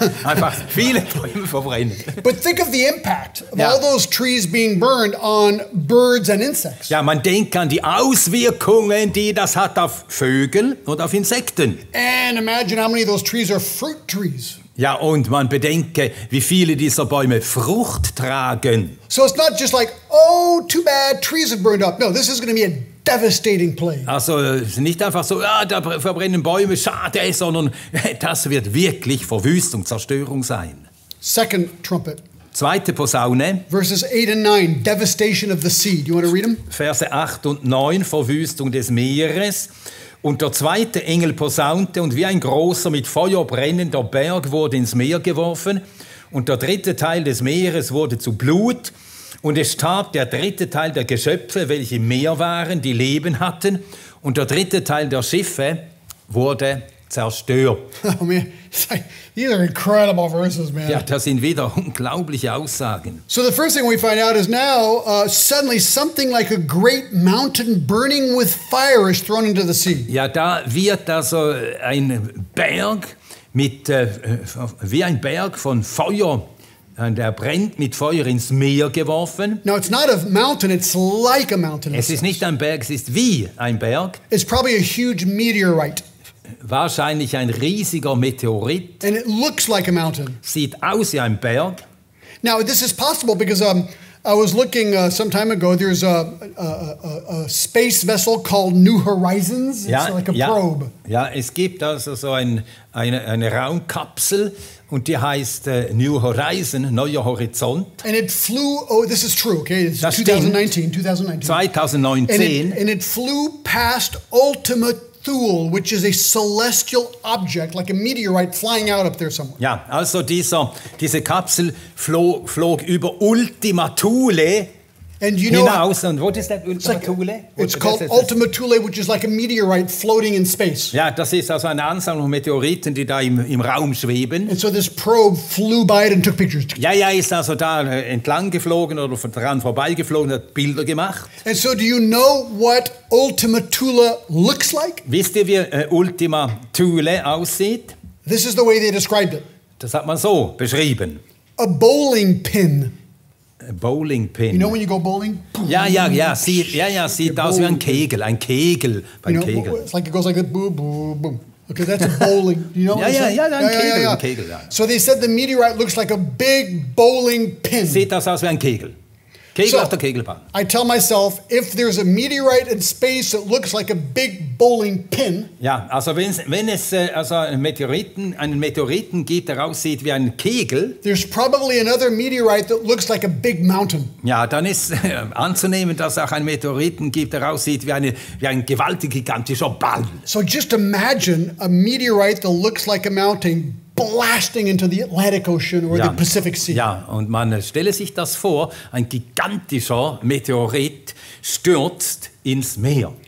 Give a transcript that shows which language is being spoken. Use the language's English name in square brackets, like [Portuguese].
[German] Einfach viele Bäume verbrennen. [English] But think of the impact of [German] Ja. [English] all those trees being burned on birds and insects. [German] Ja, man denkt an die Auswirkungen, die das hat auf Vögel und auf Insekten. [English] And imagine how many of those trees are fruit trees. [German] Ja, und man bedenke, wie viele dieser Bäume Frucht tragen. [English] So it's not just like, oh, too bad, trees have burned up. No, this is going to be a devastating plague. [German] Also es ist nicht einfach so, ja, da verbrennen Bäume, schade, sondern das wird wirklich Verwüstung, Zerstörung sein. [English] Second trumpet, [German] Zweite Posaune, [English] verses 8 and 9, devastation of the sea. Do you want to read them? [German] Verse 8 und 9, Verwüstung des Meeres. Und der zweite Engel posaunte, und wie ein großer mit Feuer brennender Berg wurde ins Meer geworfen, und der dritte Teil des Meeres wurde zu Blut, Und es starb der dritte Teil der Geschöpfe, welche im Meer waren, die Leben hatten. Und der dritte Teil der Schiffe wurde zerstört. [English] Oh man, it's like, these are incredible verses, man. [German] Ja, das sind wieder unglaubliche Aussagen. [English] So the first thing we find out is now suddenly something like a great mountain burning with fire is thrown into the sea. [German] Ja, da wird also ein Berg wie ein Berg von Feuer, der brennt mit Feuer ins Meer geworfen. [English] Now it's not a mountain, it's like a mountain. [German] Es ist nicht ein Berg, es ist wie ein Berg. [English] It's probably a huge meteorite. [German] Wahrscheinlich ein riesiger Meteorit. [English] And it looks like a mountain. [German] Sieht aus wie ein Berg. [English] Now this is possible because I was looking some time ago. There's a space vessel called New Horizons. It's like a probe. [German] Ja, es gibt also so eine Raumkapsel und die heißt New Horizon, neuer Horizont. [English] And it flew. Oh, this is true. Okay, it's [German] Das [English] 2019. [German] 2019. [English] And it flew past Ultima Thule, which is a celestial object, like a meteorite flying out up there somewhere. [German] Ja, also diese Kapsel flog über Ultima Thule [English] And you know, [German] hinaus. [English] Und what is that, Ultima Thule? It's called Ultima Thule, which is like a meteorite floating in space. [German] Ja, das ist also eine Ansammlung von Meteoriten, die da im Raum schweben. [English] And so this probe flew by it and took pictures. [German] Ja, ist also da entlang geflogen oder daran vorbeigeflogen, hat Bilder gemacht. [English] And so do you know what Ultima Thule looks like? [German] Wisst ihr, wie Ultima Thule aussieht? [English] This is the way they described it. [German] Das hat man so beschrieben. [English] A bowling pin. A bowling pin. You know when you go bowling? [German] Sieht aus wie ein Kegel beim Kegel. [English] It's like it goes like that, boom, boom, boom. Okay, that's a bowling. You know? [German] Ein Kegel. [English] So they said the meteorite looks like a big bowling pin. [German] Sieht das aus wie ein Kegel. Kegel auf der Kegelbahn. [English] I tell myself, if there's a meteorite in space that looks like a big bowling pin. [German] Ja, also wenn es also einen Meteoriten gibt, der aussieht wie ein Kegel. [English] There's probably another meteorite that looks like a big mountain. [German] Ja, dann ist anzunehmen, dass es auch einen Meteoriten gibt, der aussieht wie ein gewaltiger, gigantischer Ball. [English] So just imagine a meteorite that looks like a mountain blasting into the Atlantic Ocean or the Pacific Sea. [German] Ja, und man stelle sich das vor, ein gigantischer Meteorit stürzt ins Meer.